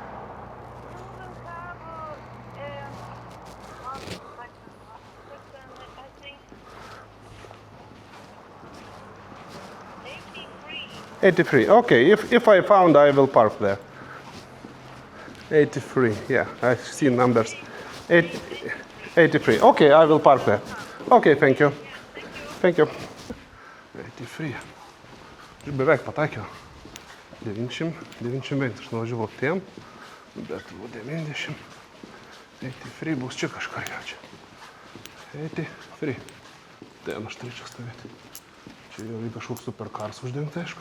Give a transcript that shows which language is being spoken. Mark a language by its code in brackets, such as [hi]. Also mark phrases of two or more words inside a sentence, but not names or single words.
[en] I think 83. Okay, if I found, I will park there. 83. Yeah, I see numbers. 83. Okay, I will park there. Okay, thank you. Thank you. 83. [lt] Aš beveik pataikiau. 90, aš nuvažiavau tiem, bet 90. 83 bus čia kažkur jau čia. 83. Ten aš turėčiau stovėti. Čia jau kažkoks supercars uždengta, aišku.